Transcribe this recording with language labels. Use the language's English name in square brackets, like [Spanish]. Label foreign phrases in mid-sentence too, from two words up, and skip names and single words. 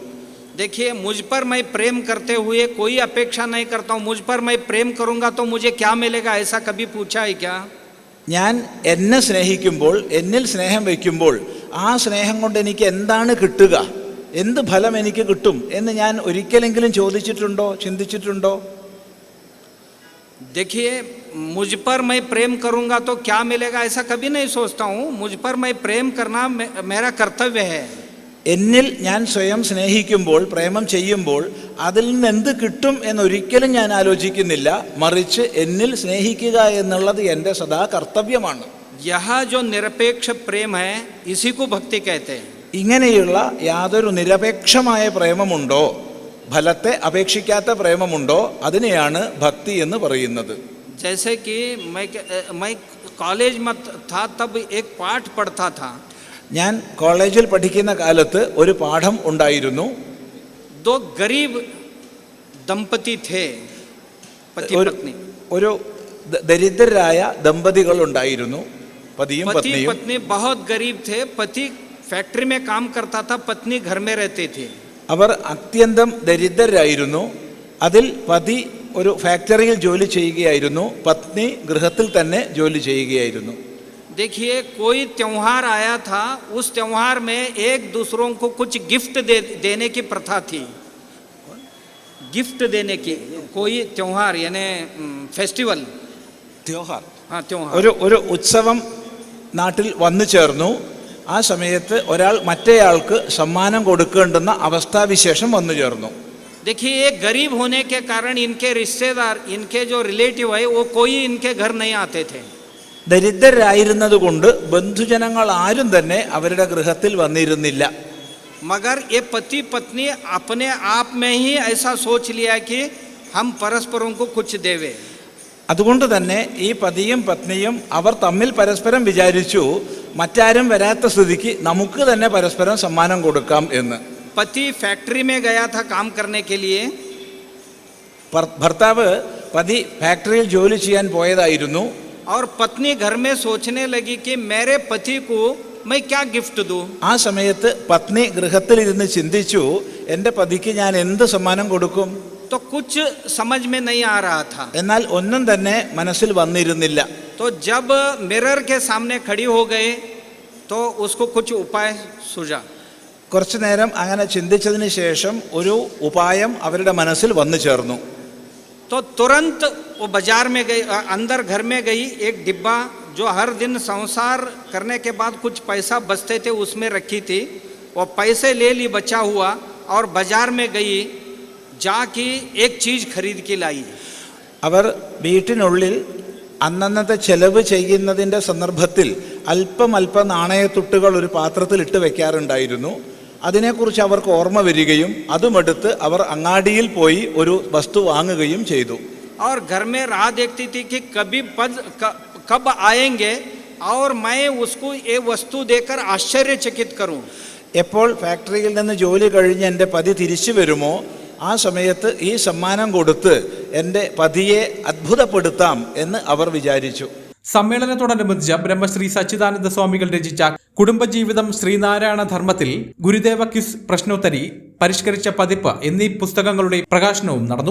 [Hindi] देखिए, मुझ पर मैं प्रेम करते हुए कोई अपेक्षा नहीं करता हूँ. मुझ पर मैं प्रेम करूँगा तो मुझे क्या मिलेगा, ऐसा कभी पूछा है क्या? [Malayalam] ഞാൻ എന്നെ സ്നേഹിക്കുമ്പോൾ, എന്നിൽ സ്നേഹം വയ്ക്കുമ്പോൾ ആ സ്നേഹം കൊണ്ട് എനിക്ക് എന്താണ് കിട്ടുക, എന്ത് ഫലം എനിക്ക് കിട്ടും എന്ന് ഞാൻ ഒരിക്കലെങ്കിലും ചോദിച്ചിട്ടുണ്ടോ, ചിന്തിച്ചിട്ടുണ്ടോ? [Hindi] देखिए, मुझ पर मैं प्रेम करूँगा तो क्या मिलेगा, ऐसा कभी नहीं सोचता हूँ. मुझ पर मैं प्रेम करना मेरा कर्तव्य है. [Malayalam] എന്നിൽ ഞാൻ സ്വയം സ്നേഹിക്കുമ്പോൾ, പ്രേമം ചെയ്യുമ്പോൾ അതിൽ നിന്ന് എന്ത് കിട്ടും എന്നൊരിക്കലും ഞാൻ ആലോചിക്കുന്നില്ല. മറിച്ച് എന്നിൽ സ്നേഹിക്കുക എന്നുള്ളത് എൻ്റെ സദാ കർത്തവ്യമാണ്. [Hindi] यह जो निरपेक्ष प्रेम है इसी को भक्ति कहते हैं. [Malayalam] ഇങ്ങനെയുള്ള യാതൊരു നിരപേക്ഷമായ പ്രേമമുണ്ടോ, ഫലത്തെ അപേക്ഷിക്കാത്ത പ്രേമമുണ്ടോ, അതിനെയാണ് ഭക്തി എന്ന് പറയുന്നത്. [Hindi] जैसे कि मैं कॉलेज में था तब एक पाठ पढ़ता था. [Malayalam] ഞാൻ കോളേജിൽ പഠിക്കുന്ന കാലത്ത് ഒരു പാഠം ഉണ്ടായിരുന്നു. [Hindi] दो गरीब दंपति थे, पति पत्नी. [Malayalam] ഒരു ദരിദ്രരായ ദമ്പതികൾ ഉണ്ടായിരുന്നു, പതിയും [Hindi] पति [Malayalam] പത്നിയും. [Hindi] पत्नी बहुत गरीब थे. पति फैक्ट्री में काम करता था, पत्नी घर में रहती थी. [Malayalam] അവർ അത്യന്തം ദരിദ്രരായിരുന്നു. അതിൽ പതി ഒരു ഫാക്ടറിയിൽ ജോലി ചെയ്യുകയായിരുന്നു, പത്നി ഗൃഹത്തിൽ തന്നെ ജോലി ചെയ്യുകയായിരുന്നു. [Hindi] देखिए, कोई त्योहार आया था, उस त्योहार में एक दूसरों को कुछ गिफ्ट देने की प्रथा थी. गिफ्ट देने की कोई त्योहार यानी फेस्टिवल. हाँ, त्योहार. [Malayalam] ഒരു ഉത്സവം നാട്ടിൽ വന്നു ചേർന്നു. ആ സമയത്ത് ഒരാൾ മറ്റേയാൾക്ക് സമ്മാനം കൊടുക്കേണ്ടുന്ന അവസ്ഥാവിശേഷം വന്നു ചേർന്നു. [Hindi] देखिए, ये गरीब होने के कारण इनके रिश्तेदार, इनके जो रिलेटिव है वो कोई इनके घर नहीं आते थे. [Malayalam] ദരിദ്രരായിരുന്നത് കൊണ്ട് ബന്ധുജനങ്ങൾ ആരും തന്നെ അവരുടെ ഗൃഹത്തിൽ വന്നിരുന്നില്ല. [Hindi] मगर ये पति पत्नी अपने आप में ही ऐसा सोच लिया कि हम परस्परों को कुछ देवे. [Malayalam] അതുകൊണ്ട് തന്നെ ഈ പതിയും പത്നിയും അവർ തമ്മിൽ പരസ്പരം വിചാരിച്ചു, മറ്റാരും വരാത്ത സ്ഥിതിക്ക് നമുക്ക് തന്നെ പരസ്പരം സമ്മാനം കൊടുക്കാം എന്ന്. [Hindi] पति फैक्ट्री में गया था काम करने के लिए. [Malayalam] ഭർത്താവ് പതി ഫാക്ടറിയിൽ ജോലി ചെയ്യാൻ പോയതായിരുന്നു. [Hindi] और पत्नी घर में सोचने लगी कि मेरे पति को मैं क्या गिफ्ट दूं. [Malayalam] ആ സമയത്ത് പത്നി ഗൃഹത്തിലിരുന്ന് ചിന്തിച്ചു, എൻ്റെ പതിക്ക് ഞാൻ എന്ത് സമ്മാനം കൊടുക്കും. [Hindi] तो कुछ समझ में नहीं आ रहा था. [Malayalam] എന്നാൽ ഒന്നും തന്നെ മനസ്സിൽ വന്നിരുന്നില്ല. [Hindi] तो जब मिरर के सामने खड़ी हो गए तो उसको कुछ उपाय सूझा. [Malayalam] കുറച്ചു നേരം അങ്ങനെ ചിന്തിച്ചതിന് ശേഷം ഒരു ഉപായം അവരുടെ മനസ്സിൽ വന്നു ചേർന്നു. [Hindi] तो तुरंत वो बाजार में गई, अंदर घर में गई. एक डिब्बा जो हर दिन संसार करने के बाद कुछ पैसा बचते थे उसमें रखी थी. वो पैसे ले ली बचा हुआ और बाजार में गई, जाके एक चीज़ खरीद के लाई. [Malayalam] അവർ വീട്ടിനുള്ളിൽ അന്നന്നത്തെ ചെലവ് ചെയ്യുന്നതിൻ്റെ സന്ദർഭത്തിൽ അല്പം നാണയത്തുട്ടുകൾ ഒരു പാത്രത്തിൽ ഇട്ട് വെക്കാറുണ്ടായിരുന്നു. അതിനെക്കുറിച്ച് അവർക്ക് ഓർമ്മ വരികയും അതുമെടുത്ത് അവർ അങ്ങാടിയിൽ പോയി ഒരു വസ്തു വാങ്ങുകയും ചെയ്തു. [Hindi] और घर में राह देखती थी कि कब आएंगे और मैं उसको ये वस्तु देकर आश्चर्यचकित करूं. [Malayalam] എപ്പോൾ ഫാക്ടറിയിൽ നിന്ന് ജോലി കഴിഞ്ഞ് എൻ്റെ പതി തിരിച്ചു വരുമോ ആ സമയത്ത് ഈ സമ്മാനം കൊടുത്ത് എൻ്റെ പതിയെ അത്ഭുതപ്പെടുത്താം എന്ന് അവർ വിചാരിച്ചു. സമ്മേളനത്തോടനുബന്ധിച്ച് ബ്രഹ്മശ്രീ സച്ചിദാനന്ദ സ്വാമികൾ രചിച്ച കുടുംബജീവിതം ശ്രീനാരായണ ധർമ്മത്തിൽ ഗുരുദേവ ക്വിസ് പ്രശ്നോത്തരി പരിഷ്കരിച്ച പതിപ്പ് എന്നീ പുസ്തകങ്ങളുടെ പ്രകാശനവും നടന്നു.